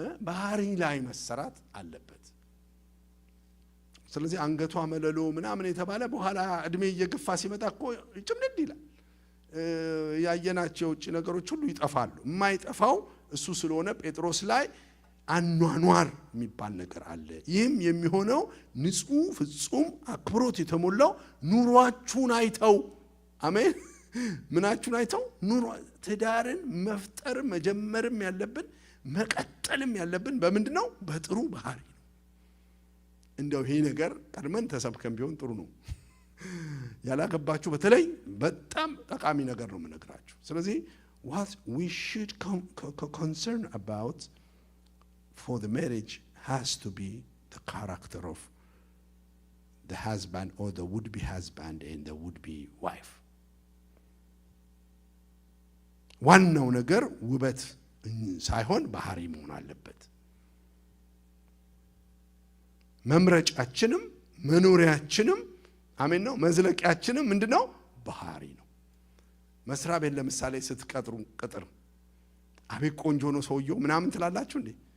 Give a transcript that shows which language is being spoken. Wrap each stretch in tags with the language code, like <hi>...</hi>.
<am>ባህሪ ላይ መሰራት አለበት። ስለዚህ አንገቷ መለሎ ምናምን የተባለ በኋላ እድሜ እየገፋ ሲመጣ እኮ ጭምድድ ይላል። ያየናቸው ውጭ ነገሮች ሁሉ ይጠፋሉ። የማይጠፋው እሱ ስለሆነ ጴጥሮስ ላይ አኗኗር የሚባል ነገር አለ። ይህም የሚሆነው ንጹህ ፍጹም አክብሮት የተሞላው ኑሯችሁን አይተው። አሜን። ምናችሁን አይተው? ኑሮ ትዳርን መፍጠር መጀመርም ያለብን መቀጠልም ያለብን በምንድን ነው? በጥሩ ባህሪ ነው። እንደው ይሄ ነገር ቀድመን ተሰብከን ቢሆን ጥሩ ነው። ያላገባችሁ በተለይ በጣም ጠቃሚ ነገር ነው የምነግራችሁ። ስለዚህ</am> <en>what we should concern about for the marriage has to be the character of the husband or the would-be husband and the would-be wife.</en> <am>ዋናው ነገር ውበት ሳይሆን ባህሪ መሆን አለበት። መምረጫችንም መኖሪያችንም አሜን ነው። መዝለቂያችንም ምንድነው? ባህሪ ነው። መስሪያ ቤት ለምሳሌ ስትቀጥሩ ቅጥር አቤት ቆንጆ ነው ሰውየው ምናምን ትላላችሁ እንዴ?</am>